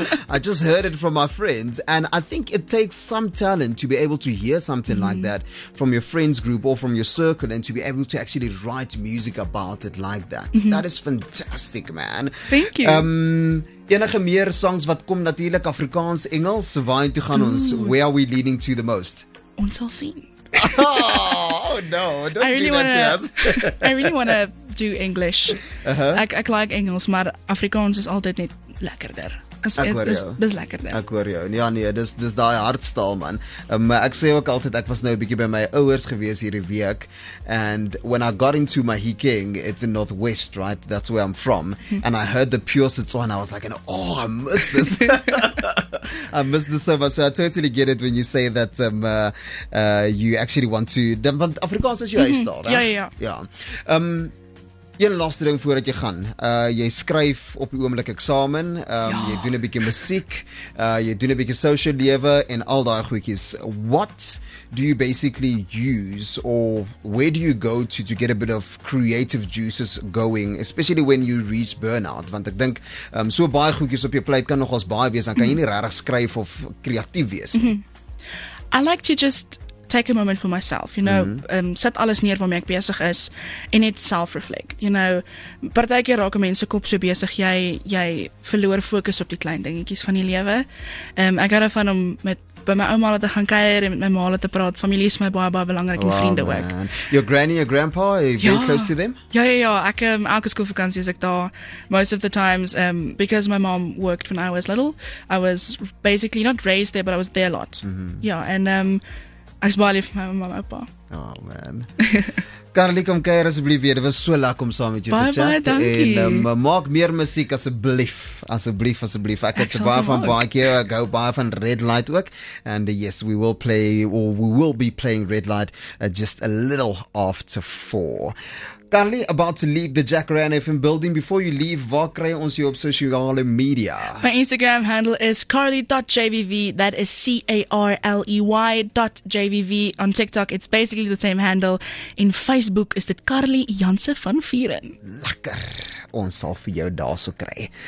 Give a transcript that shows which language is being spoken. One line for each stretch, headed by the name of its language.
English: I just heard it from my friends." And I think it takes some talent to be able to hear something like that from your friends group or from your circle and to be able to actually write music about it like that. That is fantastic, man. Thank you.
Afrikaans: Enige meer songs wat kom natuurlik Afrikaans, Engels, waarheen toe gaan ons?
English: Where are we leading to the most?
Afrikaans: Ons sal sien.
English: Oh no, don't do that to us. I really want to do English.
Afrikaans: Ek like Engels, maar Afrikaans is altyd net lekkerder. Dis lekkerder. Ek hoor jou. Ja nee, dis daai hartstaal man. Ek sê ook altyd ek was nou 'n bietjie by my ouers gewees hierdie week
English: and when I got into Mahikeng, it's in Northwest, right? That's where I'm from. And I heard the pure Setswana, I was like, "Oh, I miss this." I miss this so much. So I totally get it when you say that you actually want to want Afrikaans
Afrikaans: is jou huistaal, Ja. Ja. Een laaste ding voordat jy gaan. Jy skryf op die oomblik eksamen, jy doen 'n bietjie musiek, jy doen 'n bietjie social lewe en al daai goedjies.
English: What do you basically use or where do you go to get a bit of creative juices going, especially when you reach burnout?
Afrikaans: Want ek dink so baie goedjies op jou plate kan nogals baie wees, dan kan jy nie regtig skryf of kreatief wees nie.
English: I like to just take a moment for myself, you know,
Afrikaans: sit alles neer waarmee ek besig is en net
English: self-reflect, you know.
Afrikaans: Partykeer raak mense kop so besig, jy verloor fokus op die klein dingetjies van die lewe. Ek hou daarvan om by my ouma te gaan kuier en met my ma te praat. Familie is my baie belangrik en vriende ook.
English: Your granny, your grandpa, are you very close to them?
Afrikaans: Ja, ek elke skoolvakansie is ek daar.
English: Most of the times, because my mom worked when I was little, I was basically not raised there, but I was there a lot.
Afrikaans: Ja, en ek is baie lief vir my mamma en pappa.
English: Oh man.
Afrikaans: Carly, kom kuier asseblief weer. Dit was so lekker om saam met jou te chat. Baie dankie. En maak meer musiek asseblief. Asseblief. Ek het baie van baie keer, ek hou baie van Red Light ook.
English: And yes, we will be playing Red Light just a little after 4. Carly, about to leave the Jacaranda FM building. Before you leave,
Afrikaans: waar kry ons jou op sosiale media?
English: My Instagram handle is carly.jvv. That is CARLEY.jvv. On TikTok, it's basically the same handle.
Afrikaans: In Facebook is dit Carly Janse van Vieren. Lekker. Ons sal vir jou daarso kry.